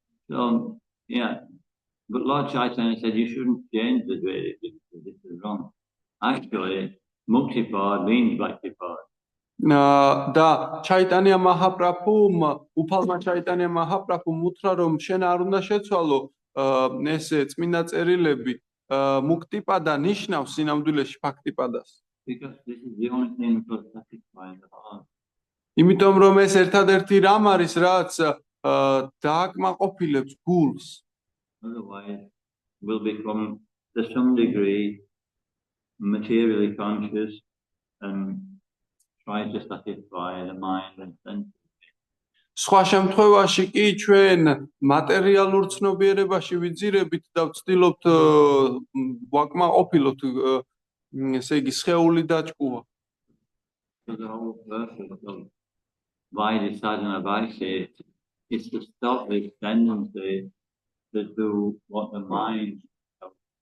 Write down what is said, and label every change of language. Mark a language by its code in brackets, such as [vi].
[en] So, yeah, but Lord Chaitanya said you shouldn't change the way this is wrong. Actually, muktipad means bhaktipad. [ka] და ჩაიტანია მაჰაპრაბჰუმ უფალმა ჩაიტანია მაჰაპრაბჰუმ უთხრა რომ შენ არ უნდა შეცვალო ესე წმინდა წერილები მუქტიპადა ნიშნავს სინამდვილეში ბhaktipad-ას. [en] Because this is the only thing that will satisfy the heart. [ka] იმიტომ რომ ეს ერთადერთი რამ არის რაც დააკმაყოფილებს გულს. [en] Otherwise, we'll become to some degree materially conscious and try to satisfy the mind and senses. [ka] სხვა შემთხვევაში კი ჩვენ მატერიალურ ცნობიერებაში ვიძირებით და ვცდილობთ ვაკმაყოფილოთ ესე იგი სხეული დაჭკუა. [en] So the whole purpose of Vaidhi sadhana bhakti is to stop this tendency to do what the mind does.